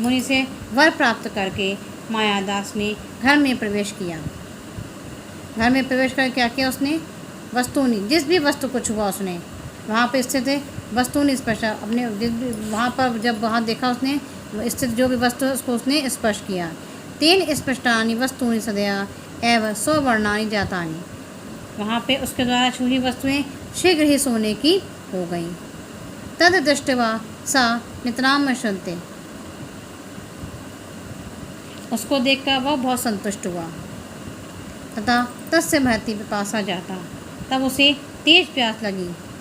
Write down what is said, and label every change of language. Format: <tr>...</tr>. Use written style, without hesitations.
<hi>मुनि से वर प्राप्त करके मायादास ने घर में प्रवेश किया। घर में प्रवेश कर क्या किया उसने? वस्तूनि, जिस भी वस्तु को छुआ उसने, वहाँ पर स्थित वस्तूनि स्पर्श, अपने वहाँ पर जब वहाँ देखा उसने स्थित जो भी वस्तु है उसको उसने स्पर्श किया।</hi> <sa>तेन स्पष्टानि वस्तूनि सदया एवं सवर्णानि जातानि।</sa> <hi>वहाँ पे उसके द्वारा छुई वस्तुएं शीघ्र ही सोने की हो गईं।</hi> <sa>तद दृष्ट्वा सा नितराम शन्ते।</sa> <hi>उसको देखकर वह बहुत संतुष्ट हुआ।</hi> <sa>तथा तस्य महती पिपासा जाता,</sa> <hi>तब उसे तेज प्यास लगी।</hi>